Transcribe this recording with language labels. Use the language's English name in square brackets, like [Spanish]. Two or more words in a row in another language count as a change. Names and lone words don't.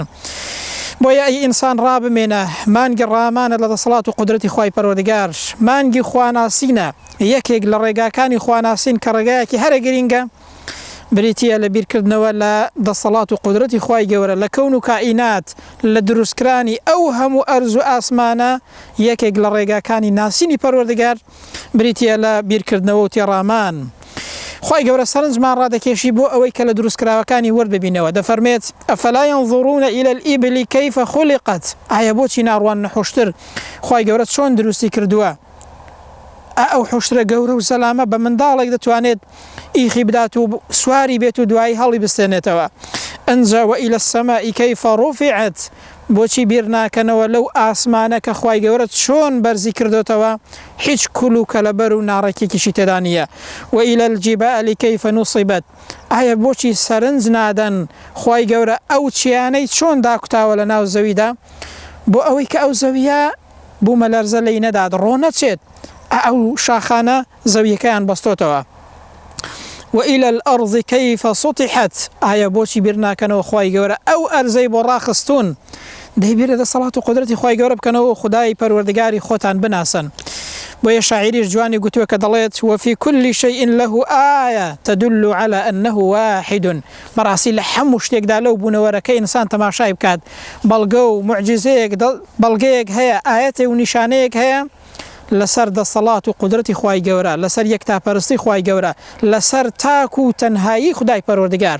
[Central Kurdish] بۆیە ئەی ئینسان ڕابمێنە مانگی ڕامانە لە دەسەڵات و قودرەتی خوای پەروەردگار، مانگی خواناسینە، یەکێک لە ڕێگاکانی خواناسین کە ڕێگایەکی هەرە گرینگە بریتە لە بیرکردنەوە لە دەسەڵات و قودرەتی خوای گەورە لە کەون و کائینات، لە دروستکردنی ئەو هەموو ئەرز و ئاسمانە. یەکێک لە ڕێگاکانی ناسینی پەروەردگار بریتە لە بیرکردنەوە و تێڕامان. خوای گەورە سەرنجمان ڕادەکێشی بۆ ئەوەی کە لە دروستکراوەکانی وەرببینەوە. [Arabic] دەفەرمێت ئەفەلا ينظرون إلى الإبل كيف خلقت. [Central Kurdish] ئایا بۆچی ناڕوان نەخۆشتر خوای گەورە چۆن دروستی کردووە؟ ئەو حوشترە گەورە و سەلامە بە منداڵێک دەتوانێت ئیخی بدات و سواری بێت و دوایی هەڵی بستێنێتەوە. [Arabic] ئەنجا وإلى السماء كيف رفعت. [Central Kurdish] بۆچی بیر ناکەنەوە لەو ئاسمانە کە خوای گەورە چۆن بەرزی کردوتەوە، هیچ کولوکە لەبەر و ناڕێکێکیشی تێدا نییە. [Arabic] وإلى الجبال كيف نصبت. [Central Kurdish] ئایا بۆچی سەرنج نادەن خوای گەورە ئەو چیانەی چۆن داکوتاوە لە ناو زەویدا بۆ ئەوەی کە ئەو زەویە بوومە لەرزە لێی نەدات ڕۆ نەچێت، ئەو شاخانە زەویەکەیان بەستۆتەوە. [Arabic] وإلى الأرض كيف سطحت. [Central Kurdish] ئایا بۆچی بیر ناکەنەوە خوای گەورە ئەو ئەرزەی بۆ ڕاخستون دەیبێت دەسەڵات و قودرەتی خوای گەورە بکەنەوە خودای پەروەردگاری خۆتان بناسن. بۆیە شاعریش جوانی گوتووە کە دەڵێت [Arabic] وفي كل شيء له آية تدل على أنه واحد. [Central Kurdish] بەڕاستی لە هەموو شتێکدا لەو بوونەوەرەکە ئینسان تەماشای بکات بەڵگە و بەڵگەیەک هەیە، ئاەتێ و نیشانەیەک هەیە لەسەر دەسەڵات و قودرەتی خوای گەورە، لەسەر یەکتاپەرستی خوای گەورە، لەسەر تاک و تەنهایی خودای پەروەردگار.